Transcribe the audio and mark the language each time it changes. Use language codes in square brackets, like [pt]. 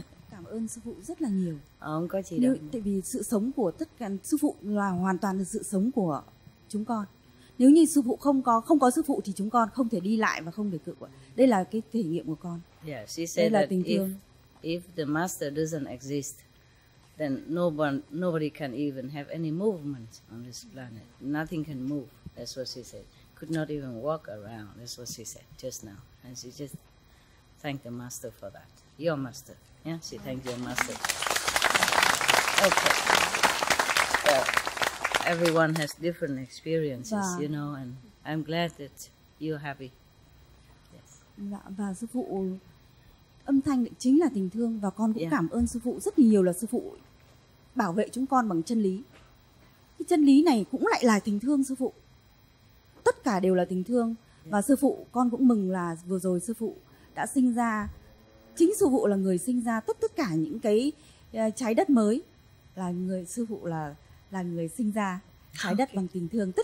[vi] Cảm ơn sư phụ rất là nhiều. Không có gì đâu. Tại vì sự sống của tất cả sư phụ là hoàn toàn là sự sống của chúng con. Nếu như sư phụ không có sư phụ thì chúng con không thể đi lại và không thể cự quậy. Đây là cái thể nghiệm của con. [en] Yeah, she said that if the master doesn't exist, then nobody can even have any movement on this planet. Nothing can move. That's what she said. Could not even walk around. That's what she said just now. And she just thanked the master for that. Your master. Yeah, she thanked your master. Okay. Everyone has different experiences, and I'm glad that you're happy. Yes. [vi] Và sư phụ, âm thanh chính là tình thương, và con cũng cảm ơn sư phụ rất nhiều là sư phụ bảo vệ chúng con bằng chân lý. Cái chân lý này cũng lại là tình thương sư phụ. Tất cả đều là tình thương. Và sư phụ, con cũng mừng là vừa rồi sư phụ đã sinh ra, chính sư phụ là người sinh ra tất cả những cái trái đất mới, sư phụ là người sinh ra trái đất bằng tình thương.